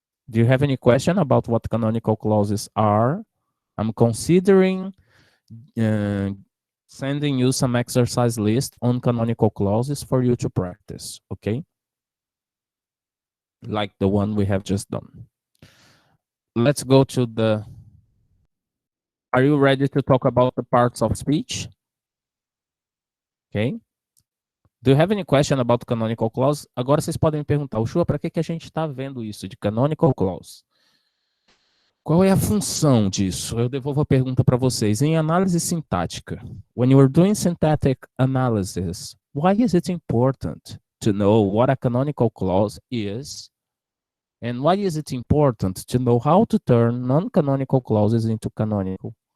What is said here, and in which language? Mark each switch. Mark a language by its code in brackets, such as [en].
[en] Do you have any question about what canonical clauses are? I'm considering sending you some exercise list on canonical clauses for you to practice, okay? Like the one we have just done. Let's go to the... Are you ready to talk about the parts of speech? Okay. Do you have any question about canonical clause? [pt] Agora vocês podem me perguntar, Ushua, para que a gente está vendo isso de canonical clause? Qual é a função disso? Eu devolvo a pergunta para vocês. Em análise sintática, [en] when you are doing syntactic analysis, why is it important to know what a canonical clause is? And why is it important to know how to turn non-canonical clauses into canonical?